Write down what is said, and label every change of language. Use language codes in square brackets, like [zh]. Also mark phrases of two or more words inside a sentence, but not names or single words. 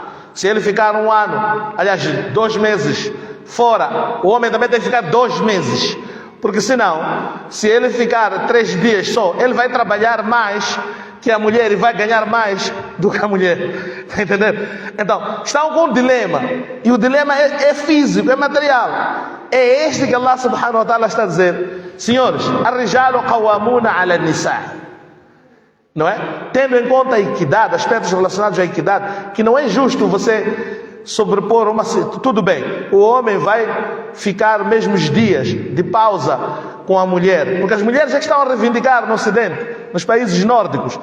[pt] Se ele ficar um ano, aliás, 2 meses fora, o homem também tem que ficar 2 meses. Porque senão, se ele ficar 3 dias só, ele vai trabalhar mais que a mulher e vai ganhar mais do que a mulher. Está entendendo? Então, estão com um dilema. E o dilema é físico, é material. É este que [ar] الله سبحانه وتعالى [pt] está a dizer. Senhores, [ar] الرجال قوامون على النساء. [pt] Não é? Tendo em conta a equidade, aspectos relacionados à equidade, que não é justo você sobrepor uma... Tudo bem, o homem vai ficar mesmos dias de pausa com a mulher, porque as mulheres já estão a reivindicar no Ocidente, nos países nórdicos.